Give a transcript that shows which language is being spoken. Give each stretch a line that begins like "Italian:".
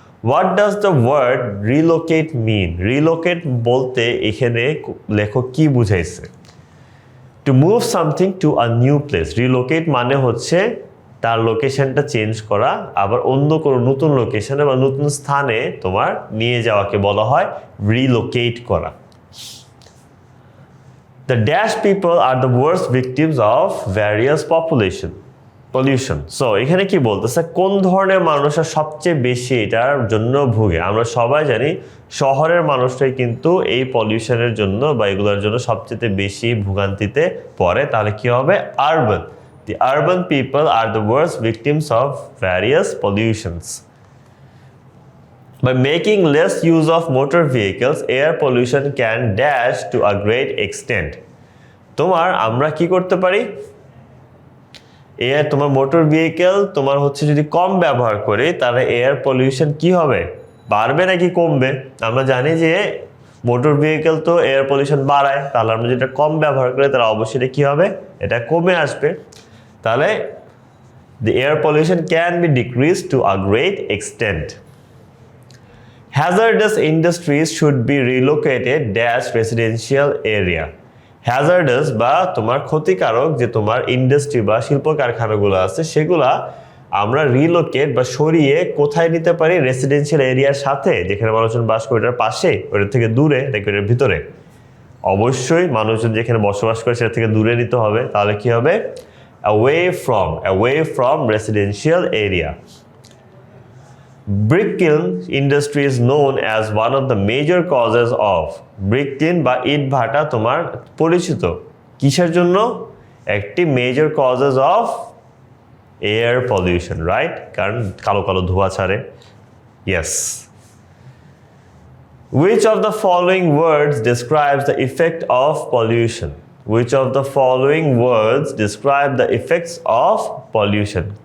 English: What does the word relocate mean?
Bangla: Relocate বলতে এখানে লেখক কি বুঝাইছে?
English: To move something to a new place.
Bangla: Relocate মানে হচ্ছে তার লোকেশনটা চেঞ্জ করা, আবার অন্য কোনো নতুন লোকেশনে বা নতুন স্থানে তোমার নিয়ে যাওয়াকে বলা হয় relocate করা।
English: The dash people are the worst victims of various pollution.
Bangla: So এখানে কি বলতেছে, কোন ধরনের মানুষরা সবচেয়ে বেশি এটার জন্য ভুগে? আমরা সবাই জানি শহরের মানুষরাই কিন্তু এই পলিউশনের জন্য বা এগুলোর জন্য সবচেয়ে বেশি ভোগান্তিতে পড়ে। তাহলে কি হবে? Urban.
English: The urban people are the worst victims of various pollutions. By making less use of motor vehicles, air pollution can dash to a great extent.
Bangla: আমরা কি করতে পারি? তোমার মোটর ভেহিকেল তোমার হচ্ছে যদি কম ব্যবহার করি, তাহলে এয়ার পলিউশন কি হবে? বাড়বে নাকি কমবে? আমরা জানি যে মোটর ভেহিকেল তো এয়ার পলিউশন বাড়ায়, তাহলে আমরা যেটা কম ব্যবহার করি তাহলে অবশ্যই কি হবে? এটা কমে আসবে। তাহলে
English: the air pollution can be decreased to a great extent. Hazardous industries should be relocated dash residential area.
Bangla: Hazardous বা তোমার ক্ষতিকারক যে তোমার ইন্ডাস্ট্রি বা শিল্প কারখানাগুলো আছে সেগুলা আমরা রিলোকেট বা সরিয়ে কোথায় নিতে পারি? রেসিডেন্সিয়াল এরিয়ার সাথে, যেখানে মানুষজন বাস করে ওটার পাশে, ওটার থেকে দূরে নাকি ওটার ভিতরে? অবশ্যই মানুষজন যেখানে বসবাস করে সেটা থেকে দূরে নিতে হবে। তাহলে কি হবে?
English: away from residential area. Brick kiln industry is known as one of the major causes of brick kiln
Bangla: বা ইট ভাটা তোমার পরিচিত কিসের জন্য? একটি major causes of air pollution, right? কারণ কালো কালো ধোঁয়া ছাড়ে। Yes.
English: Which of the following words describes the effect of pollution? Which of the following words describe the effects of pollution?